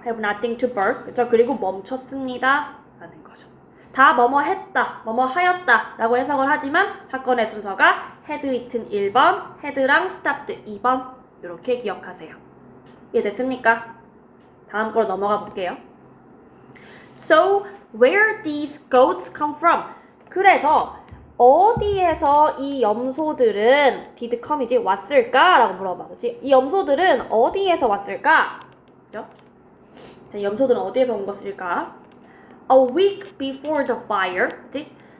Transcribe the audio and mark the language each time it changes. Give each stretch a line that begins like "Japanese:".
English: Have nothing to burn.
Korean: 그죠? 그리고 멈췄습니다. 라는 거죠. 다 뭐뭐 했다, 뭐뭐 하였다 라고 해석을 하지만 사건의 순서가 had eaten 1번, had랑 stopped 2번 이렇게 기억하세요. 이해됐습니까? 다음 거로 넘어가 볼게요.
English: So, where these goats come from?
Korean: 그래서 어디에서 이 염소들은 did come이지 왔을까? 라고 물어봐. 그치? 이 염소들은 어디에서 왔을까? 그죠? 자, 이 염소들은 어디에서 온 것일까?
English: A week before the fire.
Korean: 그치?